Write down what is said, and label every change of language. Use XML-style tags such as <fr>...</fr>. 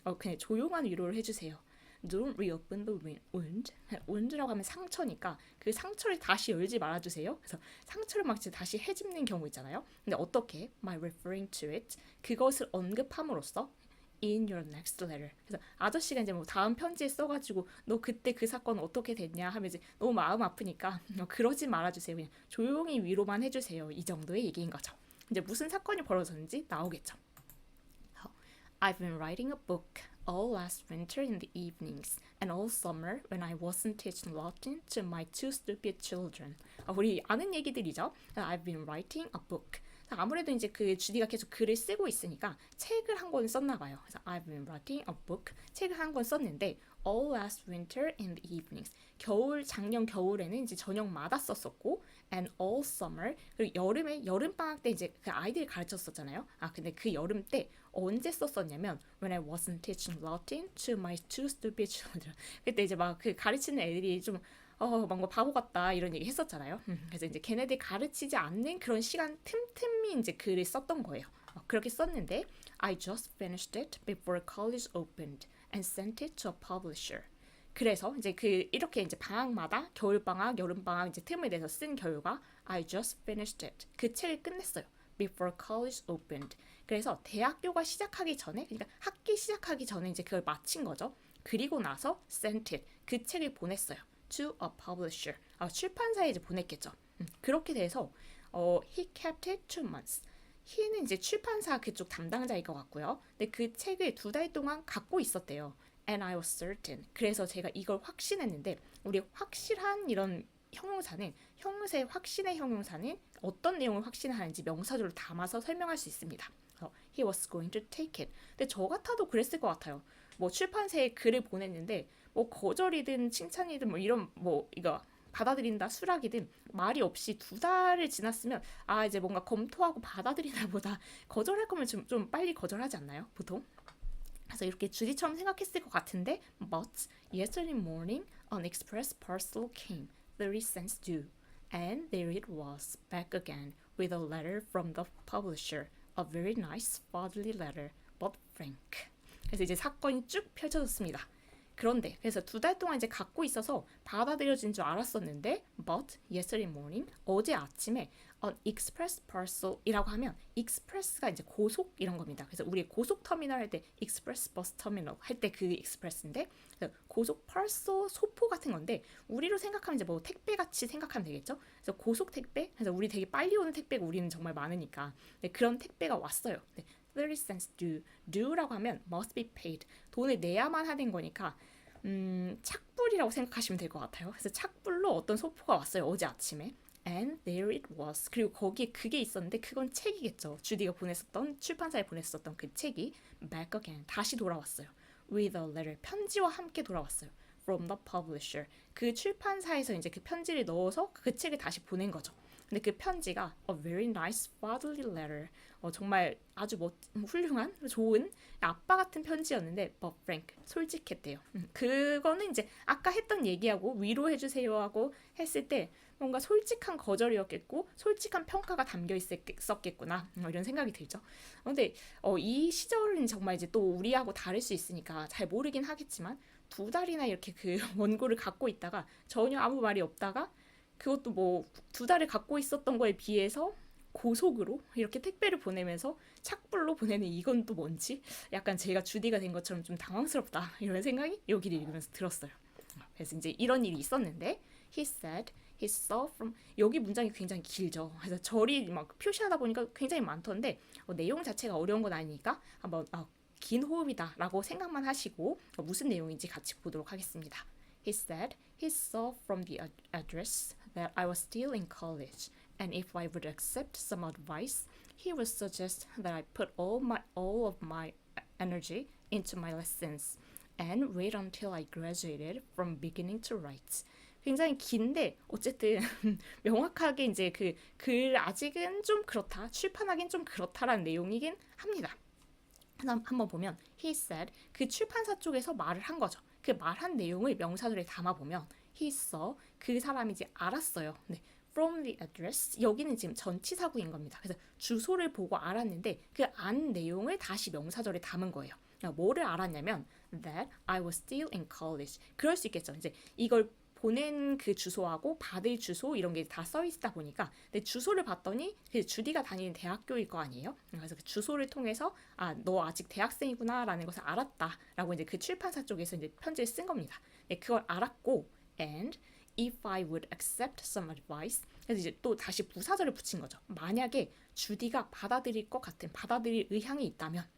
<ko>그냥 조용한 위로를 해주세요.</ko> <en>Don't reopen the wound.</en> <ko>wound라고 하면 상처니까 그 상처를 다시 열지 말아주세요. 그래서 상처를 막 이제 다시 헤집는 경우 있잖아요. 근데 어떻게?</ko> <en>By referring to it.</en> <ko>그것을 언급함으로써</ko> <en>in your next letter.</en> <ko>그래서 아저씨가 이제 뭐 다음 편지에 써가지고 너 그때 그 사건 어떻게 됐냐 하면 이제 너무 마음 아프니까 그러지 말아주세요. 그냥 조용히 위로만 해주세요. 이 정도의 얘기인 거죠. 이제 무슨 사건이 벌어졌는지 나오겠죠.</ko> <en>I've been writing a book all last winter in the evenings and all summer when I wasn't teaching Latin to my two stupid children.</en> <ko>우리 아는 얘기들이죠.</ko> <en>I've been writing a book.</en> <ko>아무래도 이제 그 주디가 계속 글을 쓰고 있으니까 책을 한 권 썼나 봐요. 그래서</ko> <en>I've been writing a book.</en> <ko>책을 한 권 썼는데</ko> <en>all last winter in the evenings.</en> <ko>작년 겨울에는 이제 저녁마다 썼었고</ko> <en>and all summer.</en> <ko>그리고 여름에 여름 방학 때 이제 그 아이들 가르쳤었잖아요. 근데 그 여름 때 언제 썼었냐면</ko> <en>when I wasn't teaching Latin to my two stupid children.</en> <ko>그때 이제 막 그 가르치는 애들이 좀 뭔가 바보 같다 이런 얘기 했었잖아요. 그래서 이제 걔네들 가르치지 않는 그런 시간 틈틈이 이제 글을 썼던 거예요. 그렇게 썼는데</ko> <en>I just finished it before college opened and sent it to a publisher.</en> <ko>그래서 이제 이렇게 이제 방학마다 겨울 방학, 여름 방학 이제 틈을 내서 쓴 결과</ko> <en>I just finished it.</en> <ko>그 책을 끝냈어요.</ko> <en>Before college opened.</en> <ko>그래서 대학교가 시작하기 전에, 그러니까 학기 시작하기 전에 이제 그걸 마친 거죠. 그리고 나서</ko> <en>sent it.</en> <ko>그 책을 보냈어요.</ko> <en>To a publisher.</en> <ko>출판사에 이제 보냈겠죠. 그렇게 돼서</ko> <en>he kept it 2 months.</en> <ko>he는 이제 출판사 그쪽 담당자일 것 같고요. 근데 그 책을 2달 동안 갖고 있었대요.</ko> <en>And I was certain.</en> <ko>그래서 제가 이걸 확신했는데 우리 확실한 이런 형용사는 형용사의 확신의 형용사는 어떤 내용을 확신하는지 명사절로 담아서 설명할 수 있습니다.</ko> <en>He was going to take it.</en> <ko>근데 저 같아도 그랬을 것 같아요. 뭐 출판사에 글을 보냈는데 뭐 거절이든 칭찬이든 뭐 이런 뭐 이거 받아들인다 수락이든 말이 없이 2달을 지났으면 이제 뭔가 검토하고 받아들이나 보다 거절할 거면 좀 빨리 거절하지 않나요? 보통? 그래서 이렇게 주디처럼 생각했을 것 같은데</ko> <en>But yesterday morning an express parcel came 30 cents due and there it was back again with a letter from the publisher. A very nice fatherly letter but frank.</en> <ko>그래서 이제 사건이 쭉 펼쳐졌습니다. 그런데 그래서 2달 동안 이제 갖고 있어서 받아들여진 줄 알았었는데</ko> <en>but yesterday morning</en> <ko>어제 아침에</ko> <en>an express parcel</en> <ko>이라고 하면 express가 이제 고속 이런 겁니다. 그래서 우리 고속 터미널 할 때</ko> <en>express bus terminal</en> <ko>할 때 그 express인데 고속 parcel 소포 같은 건데 우리로 생각하면 이제 뭐 택배 같이 생각하면 되겠죠. 그래서 고속 택배 그래서 우리 되게 빨리 오는 택배가 우리는 정말 많으니까 그런 택배가 왔어요.</ko> <en>30 cents due</en> <ko>라고 하면</ko> <en>must be paid.</en> <ko>돈을 내야만 하는 거니까 착불이라고 생각하시면 될 것 같아요. 그래서 착불로 어떤 소포가 왔어요. 어제 아침에.</ko> <en>And there it was.</en> <ko>그리고 거기에 그게 있었는데 그건 책이겠죠. 주디가 출판사에 보냈었던 그 책이</ko> <en>back again.</en> <ko>다시 돌아왔어요.</ko> <en>With a letter.</en> <ko>편지와 함께 돌아왔어요.</ko> <en>From the publisher.</en> <ko>그 출판사에서 이제 그 편지를 넣어서 그 책을 다시 보낸 거죠. 근데 그 편지가</ko> <en>a very nice fatherly letter.</en> <ko>정말 아주 훌륭한, 좋은 아빠 같은 편지였는데</ko> <en>but frank,</en> <ko>솔직했대요. 그거는 이제 아까 했던 얘기하고 위로해주세요 하고 했을 때 뭔가 솔직한 거절이었겠고 솔직한 평가가 담겨 있었겠구나 이런 생각이 들죠. 근데 이 시절은 정말 이제 또 우리하고 다를 수 있으니까 잘 모르긴 하겠지만 2달이나 이렇게 그 원고를 갖고 있다가 전혀 아무 말이 없다가 그것도 뭐 2달을 갖고 있었던 거에 비해서 고속으로 이렇게 택배를 보내면서 착불로 보내는 이건 또 뭔지 약간 제가 주디가 된 것처럼 좀 당황스럽다 이런 생각이 여기를 읽으면서 들었어요. 그래서 이제 이런 일이 있었는데</ko> <en>he said he saw from</en> <ko>여기 문장이 굉장히 길죠. 그래서 절이 막 표시하다 보니까 굉장히 많던데 내용 자체가 어려운 건 아니니까 한번 긴 호흡이다 라고 생각만 하시고 무슨 내용인지 같이 보도록 하겠습니다.</ko> <en>He said he saw from the address that I was still in college and if I would accept some advice, he would suggest that I put all of my energy into my lessons and wait until I graduated from beginning to write.</en> <ko>굉장히 긴데 어쨌든 명확하게 이제 그 글 아직은 좀 그렇다, 출판하긴 좀 그렇다라는 내용이긴 합니다. 한번 보면</ko> <en>he said</en> <ko>그 출판사 쪽에서 말을 한 거죠. 그 말한 내용을 명사절에 담아보면</ko> <en>he saw</en> <ko>그 사람이 이제 알았어요. 네.</ko> <en>From the address</en> <ko>여기는 지금 전치사구인 겁니다. 그래서 주소를 보고 알았는데 그 안 내용을 다시 명사절에 담은 거예요. 뭐를 알았냐면</ko> <en>that I was still in college.</en> <ko>그럴 수 있겠죠. 이제 이걸 보낸 그 주소하고 받을 주소 이런 게 다 써 있다 보니까 근데 주소를 봤더니 그 주디가 다니는 대학교일 거 아니에요. 그래서 그 주소를 통해서 너 아직 대학생이구나라는 것을 알았다라고 이제 그 출판사 쪽에서 이제 편지를 쓴 겁니다. 네, 그걸 알았고</ko> <en>and if I would accept some advice</en> <ko>그래서 이제 또 다시 부사절을 붙인 거죠. 만약에 주디가 받아들일 의향이 있다면</ko>